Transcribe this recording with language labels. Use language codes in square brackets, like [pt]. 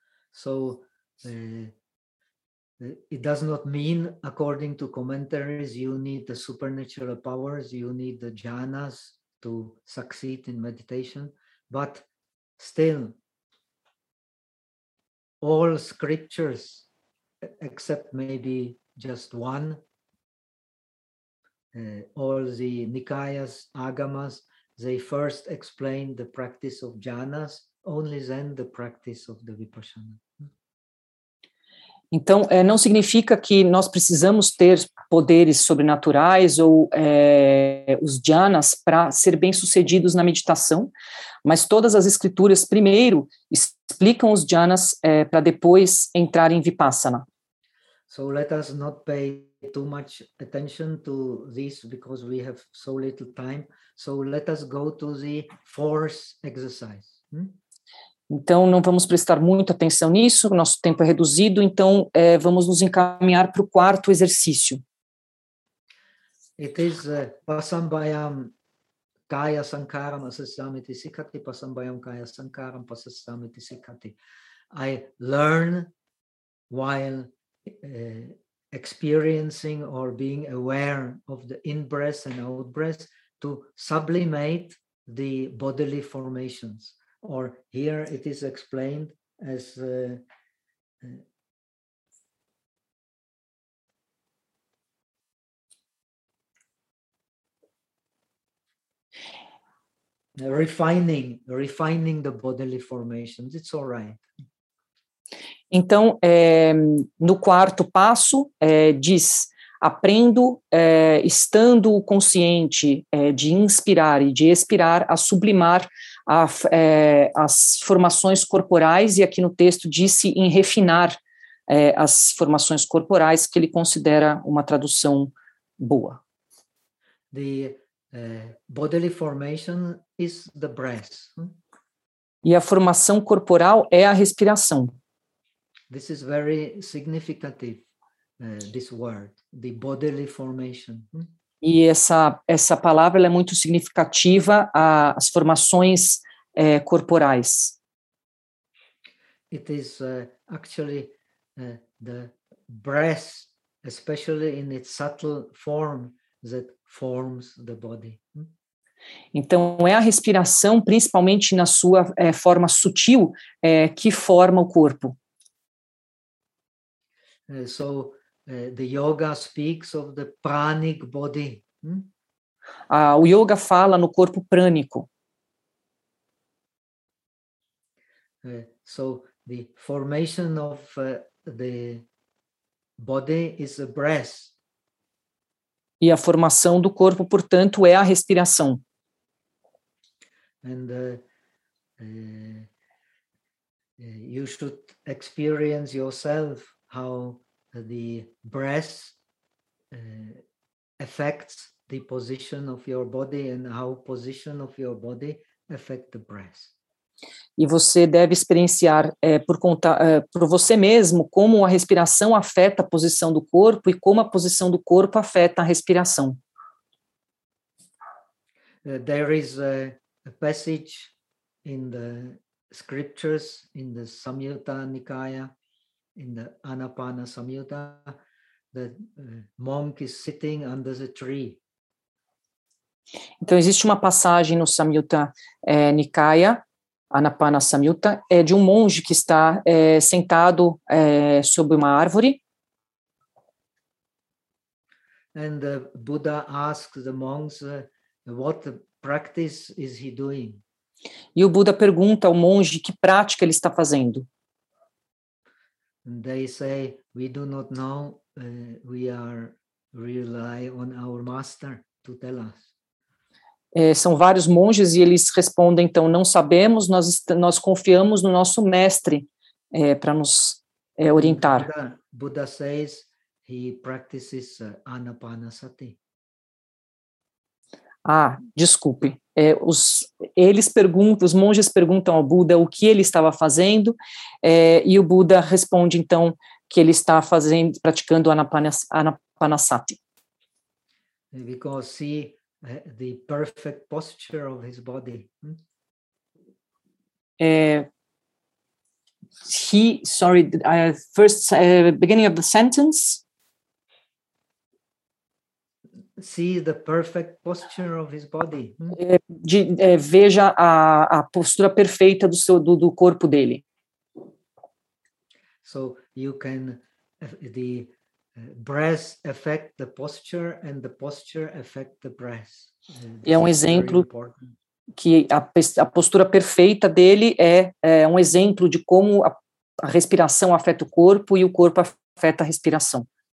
[en] So it does not mean, according to commentaries, you need the supernatural powers, you need the jhanas to succeed in meditation, but still, all scriptures, except maybe just one, all the Nikayas, Agamas, they first explain the practice of jhanas, only then the practice of the Vipassana. [pt] Então, não significa que nós precisamos ter poderes sobrenaturais ou os jhanas para ser bem-sucedidos na meditação, mas todas as escrituras primeiro explicam os jhanas para depois entrar em Vipassana. [en] So let us not pay too much attention to this because we have so little time. So let us go to the fourth exercise. [pt] Então, não vamos prestar muita atenção nisso, nosso tempo é reduzido, então vamos nos encaminhar para o quarto exercício. [pi] It is Pasambayam Kaya Sankaram Pasasamiti Sikati, Pasambayam Kaya Sankaram Pasasamiti Sikati. [en] I learn while experiencing or being aware of the in-breath and out-breath to sublimate the bodily formations. Or here it is explained as refining the bodily formations. It's all right. [pt] Então, no quarto passo, diz: aprendo, estando consciente de inspirar e de expirar, a sublimar as formações corporais, e aqui no texto disse em refinar as formações corporais, que ele considera uma tradução boa. [en] The bodily formation is the breath. [pt] E a formação corporal é a respiração. [en] This is very significant, this word, the bodily formation. [pt] E essa palavra, ela é muito significativa, as formações corporais. [en] It is actually the breath, especially in its subtle form, that forms the body. [pt] Então, é a respiração, principalmente na sua forma sutil, que forma o corpo. [en] So, the yoga speaks of the pranic body. [pt] O yoga fala no corpo prânico. [en] So, the formation of the body is a breath. [pt] E a formação do corpo, portanto, é a respiração. [en] And you should experience yourself how the breath affects the position of your body and how position of your body affects the breath. [pt] E você deve experienciar por você mesmo como a respiração afeta a posição do corpo e como a posição do corpo afeta a respiração. [en] There is a passage in the scriptures, in the Samyutta Nikaya, in the Anapana Samyutta, the monk is sitting under the tree. [pt] Então, existe uma passagem no Samyutta Nikaya, Anapana Samyutta, é de um monge que está sentado sob uma árvore. [en] And the Buddha asks the monks, what practice is he doing? [pt] E o Buda pergunta ao monge que prática ele está fazendo. [en] And they say, we do not know, we are rely on our master to tell us. [pt] São vários monges e eles respondem, então, não sabemos, nós confiamos no nosso mestre para nos orientar. [en] Buddha says he practices anapanasati. [pt] Ah, desculpe. Os monges perguntam ao Buda o que ele estava fazendo e o Buda responde, então, que ele está praticando anapanasati. [en] Because the perfect posture of his body. Beginning of the sentence. See the perfect posture of his body. [pt] Veja a postura perfeita do corpo dele. [en] So you can the breath affect the posture and the posture affect the breath. [pt] É um exemplo que a postura perfeita dele é um exemplo de como a respiração afeta o corpo e o corpo afeta a respiração.